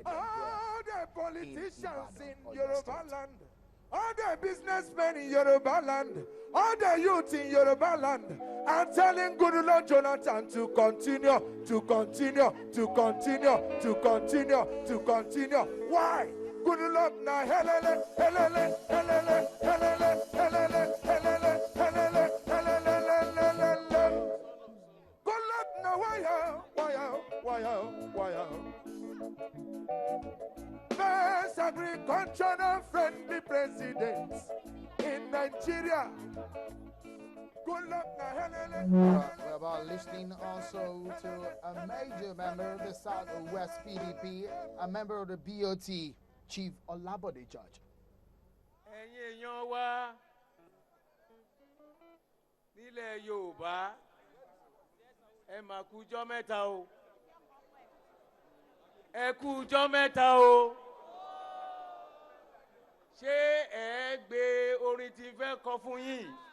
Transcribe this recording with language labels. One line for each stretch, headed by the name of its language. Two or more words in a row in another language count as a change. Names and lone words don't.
English: All the politicians in Yoruba land, all the businessmen in Yoruba land, all the youth in Yoruba land are telling Good Lord Jonathan to continue, to continue, to continue, to continue, to continue. Why? Good Lord na helele, helele, helele, helele, helele, helele, helele, helele. Good Lord na why? Best agricultural friendly presidents in Nigeria. Good luck now. We're about listening also to a major member of the Southwest PDP, a member of the BOT, Chief Olabode George.
Yoruba: Nílẹ̀ Yorùbá, ẹ mà kújọ́ mẹ́ta o. Ẹ kújọ́ mẹ́ta o. Ṣé ẹ gbé orin tí fẹ́ kọ fún yín?